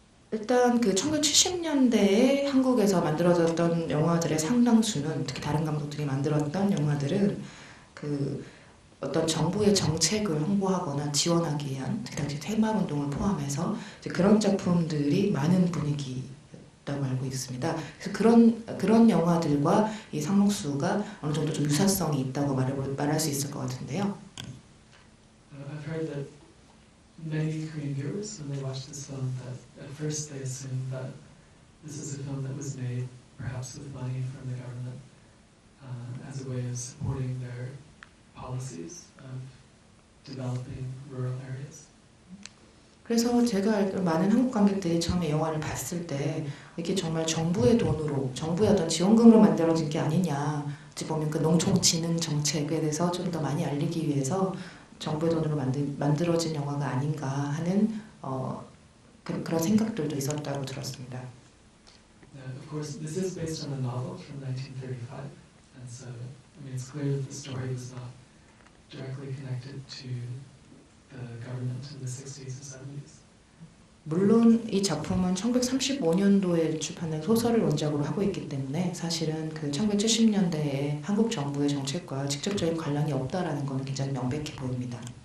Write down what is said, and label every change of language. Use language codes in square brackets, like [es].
[ko] 일단 그 1970년대에 한국에서 만들어졌던 영화들의 상당수는 특히 다른 감독들이 만들었던 영화들은 그 어떤 정부의 정책을 홍보하거나 지원하기 위한 특히 당시 테마운동을 포함해서 이제 그런 작품들이 많은 분위기였다고 알고 있습니다. 그래서 그런 영화들과 이 상록수가 어느 정도 좀 유사성이 있다고 말할 수 있을 것 같은데요. [en] I've heard that many Korean viewers, when they watch this film, that at first they assume that this is a film that was made perhaps with money from the government as a way of supporting their policies of developing rural areas. [ko] 그래서 제가 알기로 많은 한국 관객들이 처음에 영화를 봤을 때 이게 정말 정부의 돈으로, 정부의 어떤 지원금으로 만들어진 게 아니냐, 어찌 보면 그 농촌진흥 정책에 대해서 좀 더 많이 알리기 위해서 정부의 돈으로 만들어진 영화가 아닌가 하는 그런 생각들도 있었다고 들었습니다. [en] Of course, this is based on a novel from 1935, and so I mean it's clear that the story was not directly connected to the government in the 60s and 70s. [ko] 물론 이 작품은 1935년도에 출판된 소설을 원작으로 하고 있기 때문에 사실은 그 1970년대에 한국 정부의 정책과 직접적인 관련이 없다라는 것은 굉장히 명백해 보입니다.